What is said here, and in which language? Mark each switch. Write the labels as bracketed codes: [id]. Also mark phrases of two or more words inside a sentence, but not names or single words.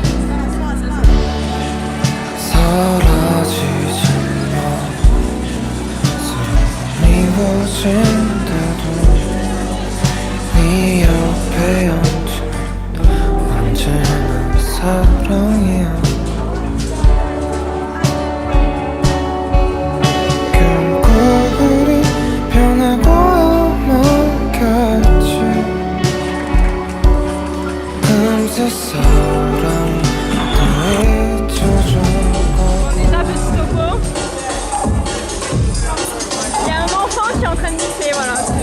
[ko] 사라지지 마 서로가 미워진대도 네 옆에 얹은 언제나 사랑이야 [fr] Il y a un enfant qui est en train de glisser, voilà.